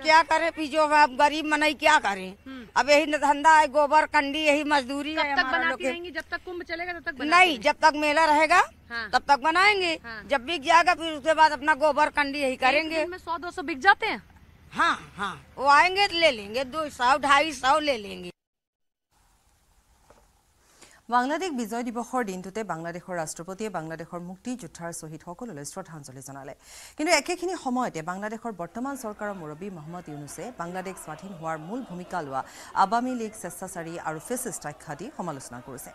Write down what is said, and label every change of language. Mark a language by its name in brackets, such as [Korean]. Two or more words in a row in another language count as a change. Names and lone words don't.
[Hindi] क्या करे पीजो, अब गरीब मनई क्या करे। अब यही धंधा है, गोबर कंडी यही मजदूरी है कब तक हमारा लोग बनाती के। रहेंगी? जब तक कुंभ चलेगा तब तक बनाती नहीं, रहेंगी? जब तक मेला रहेगा हाँ। तब तक बनाएंगे। हाँ। जब बिक जाएगा फिर उसके बाद अपना गोबर कंडी यही एक करेंगे। दिन में 100-200 बिक जाते हैं? हाँ हाँ वो आएंगे तो ले लेंगे, 200-250 ले लेंगे। [Assamese] বাংলাদেশ বিজয় দিৱসৰ দিনটোতে বাংলাদেশৰ ৰাষ্ট্ৰপতিয়ে বাংলাদেশৰ মুক্তিযোদ্ধাৰ শ্বহীদসকললৈ শ্ৰদ্ধাঞ্জলি জনালে। কিন্তু একেখিনি সময়তে বাংলাদেশৰ বৰ্তমান চৰকাৰৰ মুৰব্বী মহম্মদ ইউনুছে বাংলাদেশ স্বাধীন হোৱাৰ মূল ভূমিকা লোৱা আৱামী লীগ, স্বেচ্ছাচাৰী আৰু ফেচিষ্ট আখ্যা দি সমালোচনা কৰিছে।